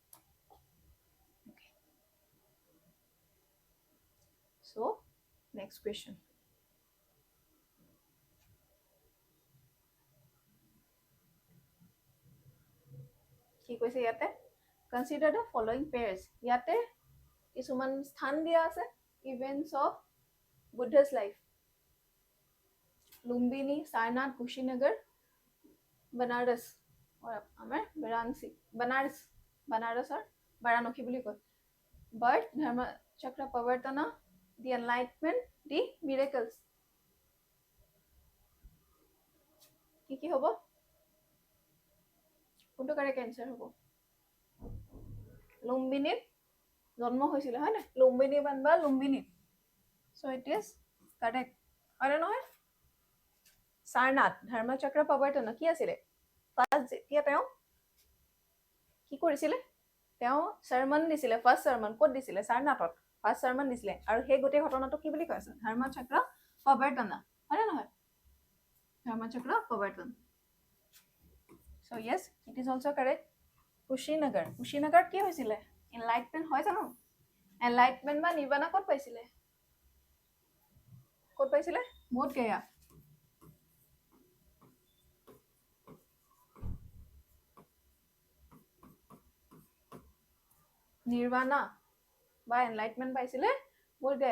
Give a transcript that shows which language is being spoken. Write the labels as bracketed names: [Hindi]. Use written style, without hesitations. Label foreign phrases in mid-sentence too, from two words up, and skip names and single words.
[Assamese] চ' [English] next question [Assamese] কি কৈছে ইয়াতে [English] consider the following pairs [Assamese] ইয়াতে কিছুমান স্থান দিয়া আছে [English] events of Buddha's life. [Assamese] Lumbini, Sarnath, Kushinagar, Banaras, or আমাৰ বাৰাণসী, Banaras or Varanasi বুলি কয়. [English] But Dharma Chakra Pavartana, the enlightenment, the miracles. [Assamese] কি হ'ব? কোনটো [English] correct answer [Assamese] হ'ব? লুম্বিনীত জন্ম হৈছিলে হয় না? লুম্বিনী বানবা লুম্বিনীত. [English] So it is correct. [Assamese] হয় নহয়? সাৰনাথ ধৰ্ম চক্ৰ প্ৰৱৰ্তন কি আছিলে? ফাৰ্ষ্ট যেতিয়া তেওঁ কি কৰিছিলে? তেওঁ চাৰমন দিছিলে, [English] first sermon [Assamese] ক'ত দিছিলে? সাৰনাথত [English] first sermon [Assamese] দিছিলে। আৰু সেই গোটেই ঘটনাটো কি বুলি কৈছে? ধৰ্ম চক্ৰ প্ৰৱৰ্তন হয় নহয়? ধৰ্ম চক্ৰ প্ৰৱৰ্তন. [English] So yes, it is also correct. [Assamese] কুশীনগৰ, কুশীনগৰত কি হৈছিলে? এনলাইটমেন্ট হয় জানো? এনলাইটমেন্ট বা নিৰ্বাণা ক'ত পাইছিলে? ক'ত পাইছিলে? বোধ গয়া। নিৰ্বাণা বা এনলাইটমেন্ট পাইছিলে বোধ গয়া।